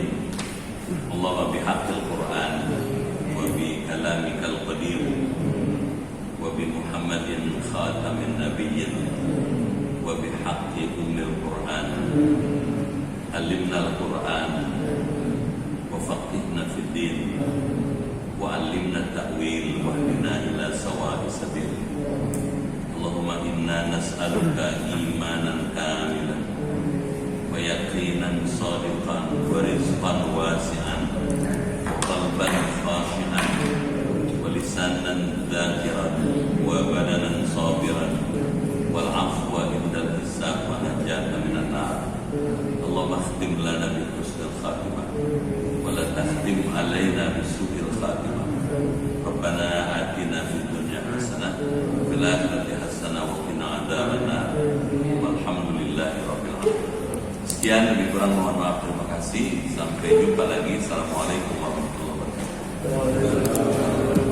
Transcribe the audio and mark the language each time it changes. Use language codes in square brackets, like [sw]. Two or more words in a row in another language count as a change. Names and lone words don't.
[ar] اللهم بحق القرآن وبكلامك القديم وبمحمد خاتم النبيين وبحق أم القرآن علمنا القرآن وفقهنا في الدين وعلمنا التأويل واهدنا إلى سواء السبيل. اللهم إنا نسألك إيمانا كاملا ويقينا صادقا ورزقا واسعا وقلبا خاشعا ولسانا ذاكرا وبدنا صابرا والعفو عند الحساب والنجاة من النار. اللهم اختم لنا بحسن الخاتمة ولا تختم علينا بسوء الخاتمة. ربنا آتنا في الدنيا حسنة وفي الآخرة حسنة وقنا عذاب النار. والحمد لله رب العالمين. [id] Sekian, lebih kurang mohon maaf, terima kasih. Sampai jumpa lagi. [ar] السلام عليكم ورحمة الله وبركاته.